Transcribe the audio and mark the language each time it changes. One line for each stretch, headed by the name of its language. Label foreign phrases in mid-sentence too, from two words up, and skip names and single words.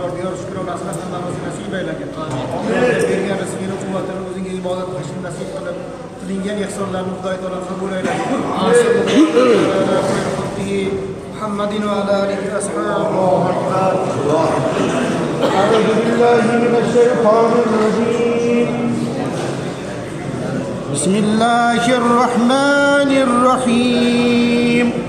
Uzbek: shukr nasib hammamizni nasib aylagin. Bergan rizqini, quvvatini o'zingga ibodat qilishni nasib qilib, qilingan ihsonlarni Xudoy taolo qabul aylagin.
Arabic: محمد وعلى آله وأصحابه. أعوذ بالله من الشيطان الرجيم. بسم الله الرحمن الرحيم.